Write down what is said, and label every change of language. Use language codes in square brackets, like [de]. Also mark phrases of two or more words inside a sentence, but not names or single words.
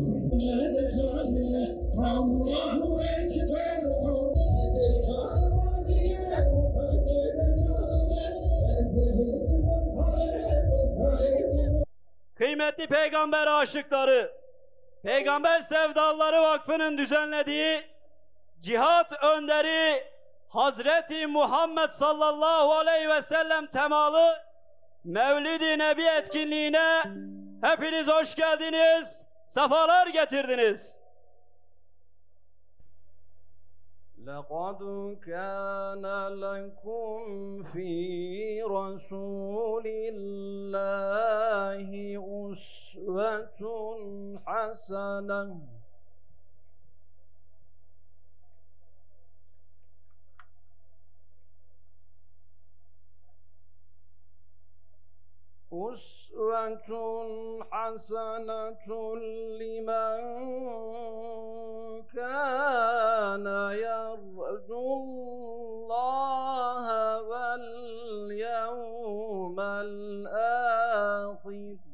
[tr] Kıymetli peygamber aşıkları, Peygamber Sevdalıları Vakfı'nın düzenlediği cihat önderi Hazreti Muhammed [ar] صلى الله عليه وسلم [tr] temalı Mevlid-i Nebi etkinliğine hepiniz hoş geldiniz, sefalar getirdiniz. [ar] لَقَدْ كَانَ لَكُمْ فِي رَسُولِ اللّٰهِ أُسْوَةٌ حَسَنَةٌ لمن كان يرجو الله واليوم الآخر